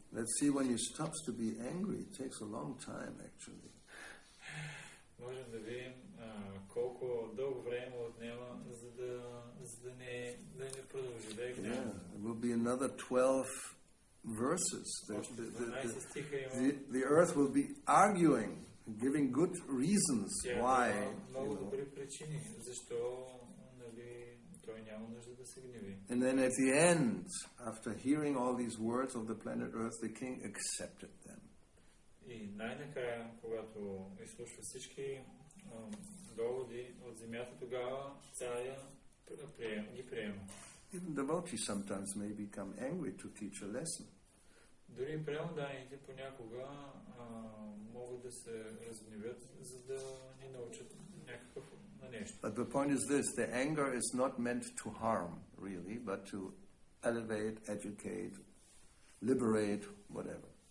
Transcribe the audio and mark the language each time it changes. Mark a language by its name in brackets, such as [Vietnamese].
[English] Let's see, when he stops to be angry, it takes a long time, actually. [Bulgarian] Можем да видим колко дълго време отнема, за да не продължи да е гнява. [English] It will be another 12 verses. The earth will be arguing, giving good reasons why. [Bulgarian] Много добри причини, защо той няма нужда да се гневи. [English] And then at the end, after hearing all these words of the planet Earth, the king accepted them. [Bulgarian] И най-накрая, когато изслушва всички доводи от земята, тогава царя ги приема. [English] Even devotees sometimes may become angry to teach a lesson. [Bulgarian] Дори преданните понякога могат да се разгневят, за да ни научат някакъв на нещо. [English] But the point is this, the anger is not meant to harm, really, but to elevate, educate, liberate, whatever.